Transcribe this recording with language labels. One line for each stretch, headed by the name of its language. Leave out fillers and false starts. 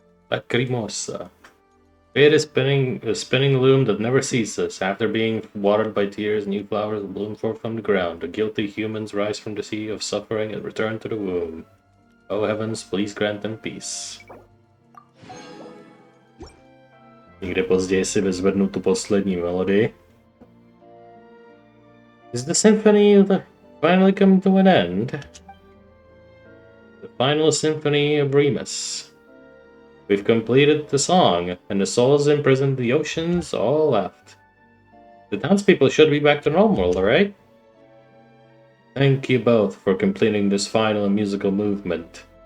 English: Lacrimosa. Fate is a spinning loom that never ceases. After being watered by tears, new flowers will bloom forth from the ground. The guilty humans rise from the sea of suffering and return to the womb. O heavens, please grant them peace.
Czech: Někde později si vyzvednu tu poslední melodii.
English: Is the symphony finally coming to an end? Final Symphony of Remus. We've completed the song, and the souls imprisoned the oceans all left. The townspeople should be back to normal, alright? Thank you both for completing this final musical movement.